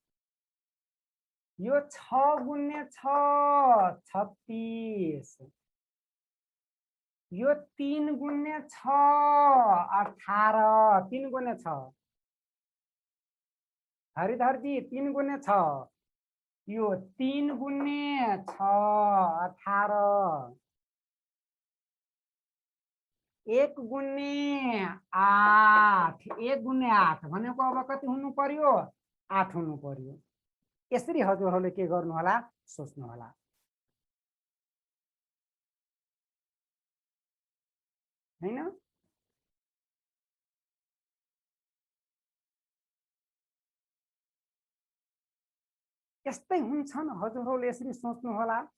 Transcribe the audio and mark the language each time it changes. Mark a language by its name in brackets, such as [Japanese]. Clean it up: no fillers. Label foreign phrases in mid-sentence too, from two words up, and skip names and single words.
[Nepali] यो 6 गुणे 6 36। यो 3 गुणे 6 18। 3 गुणे 6 हरिधरजी 3 गुणे 6। यो 3 गुणे 6 18। 1 गुणे 8। 1 गुणे 8 भनेको अब कति हुनु पर्यो 8 हुनु पर्यो। यसरी हजुरहरूले के गर्नु होला सोच्नु होला। हैन यस्तै हुन्छन् हजुरहरूले यसरी सोच्नु होला।